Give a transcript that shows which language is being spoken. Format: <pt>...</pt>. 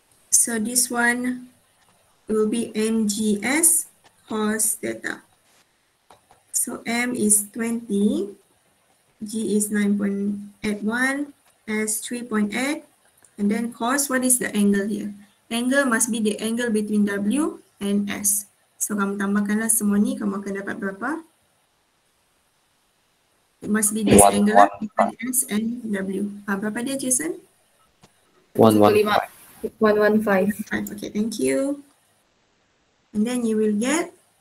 <en>So this one will be mgs cos theta. So m is 20, g is 9.81, s 3.8, and then cos, what is the angle here? Angle must be the angle between W and S.</en> <ms>So kamu tambahkanlah semua ni, kamu akan dapat berapa?</ms> <en>It must be this angle between S and W.</en> <ms>Berapa dia, Jason?</ms> <en>115. 115. Okay, thank you. And then you will get</en>